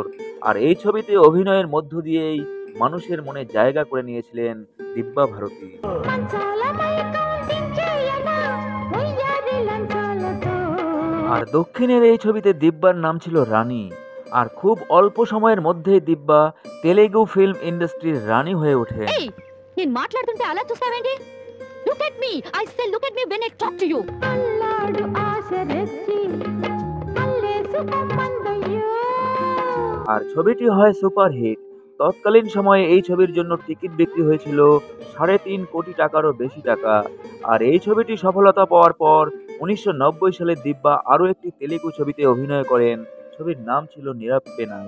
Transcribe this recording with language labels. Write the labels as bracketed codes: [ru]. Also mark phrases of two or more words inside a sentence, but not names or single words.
[bn] আর এই ছবিতে অভিনয়ের মধ্য দিয়েই মানুষের মনে জায়গা করে নিয়েছিলেন দিব্যা ভারতী। আর দক্ষিণের এই ছবিতে দিব্যার নাম ছিল রানী। আর খুব অল্প সময়ের মধ্যেই দিব্যা [en] Telugu film industry [bn] রানী হয়ে ওঠেন। [te] నేను మాట్లాడుతుంటే అలా చూస్తావేంటి? [en] look at me. I say look at me when I talk to you. [te] అల్లాడు ఆశరెచ్చి అల్లేసుకొమ్మందయ్యో। [bn] আর ছবিটি হয় সুপারহিট। তৎকালীন সময়ে এই ছবির জন্য টিকিট বিক্রি হয়েছিল 3.5 কোটি টাকারও বেশি টাকা। আর এই ছবিটি সফলতা পাওয়ার পর 1990 সালে দিব্যা আরও একটি তেলেগু ছবিতে অভিনয় করেন। ছবির নাম ছিল নিরাপ্পেনাই।